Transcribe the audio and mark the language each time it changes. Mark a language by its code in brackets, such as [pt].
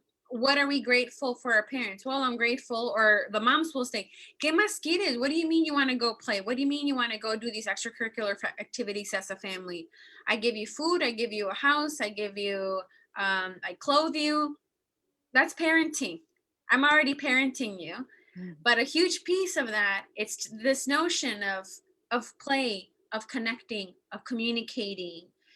[en] What are we grateful for our parents? Well, I'm grateful, or the moms will say, [es] ¿Qué más quieres? [en] What do you mean you want to go play? What do you mean you want to go do these extracurricular activities as a family? I give you food. I give you a house. I give you I clothe you. That's parenting. I'm already parenting you. But a huge piece of that, it's this notion of play, of connecting, of communicating.